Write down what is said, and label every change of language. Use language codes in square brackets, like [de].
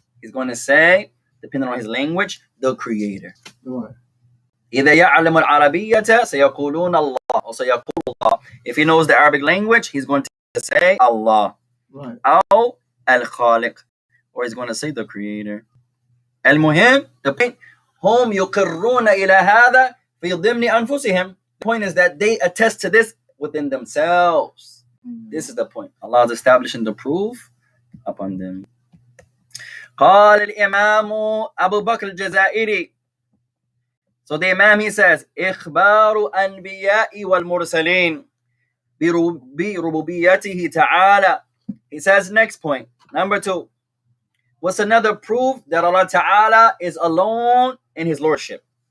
[en] He's going to say, depending on his language, the Creator. [ar] إِذَا يَعْلَمُ الْعَرَبِيَّةَ سَيَقُولُونَ اللَّهُ or سَيَقُولُ اللَّهُ. [en] If he knows the Arabic language, he's going to say Allah. Right. أو Al-Khaliq, or he's going to say the Creator. [ar] Al-Muhim, [en] the point, [ar] هم يقرون إلى هذا في ضمن أنفسهم. [en] The point is that they attest to this within themselves. This is the point. Allah is establishing the proof upon them. [ar] قال الإمام أبو بكر الجزائري. [en] So the Imam, he says, [ar] إخبار أنبياء والمرسلين بربوبيته تعالى. [en] He says, next point, number 2. What's another proof that Allah Ta'ala is alone in His Lordship?